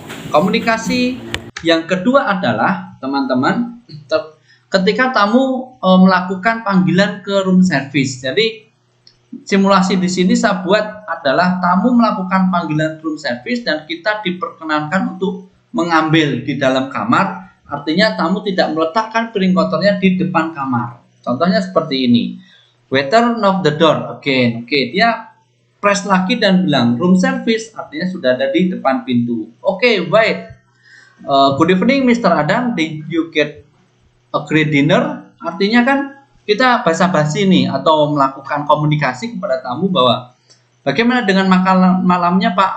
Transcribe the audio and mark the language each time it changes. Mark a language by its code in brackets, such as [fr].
[id] Komunikasi yang kedua adalah teman-teman ketika tamu melakukan panggilan ke room service. Jadi simulasi di sini saya buat adalah tamu melakukan panggilan room service dan kita diperkenankan untuk mengambil di dalam kamar. Artinya tamu tidak meletakkan piring kotornya di depan kamar. Contohnya seperti ini. [en] Waiter knock the door again. [id] Oke, dia press lagi dan bilang room service, artinya sudah ada di depan pintu. Oke, baik. [en] Good evening Mr. Adam, did you get a great dinner? [id] Artinya kan kita basa-basi nih atau melakukan komunikasi kepada tamu bahwa bagaimana dengan makan malamnya Pak?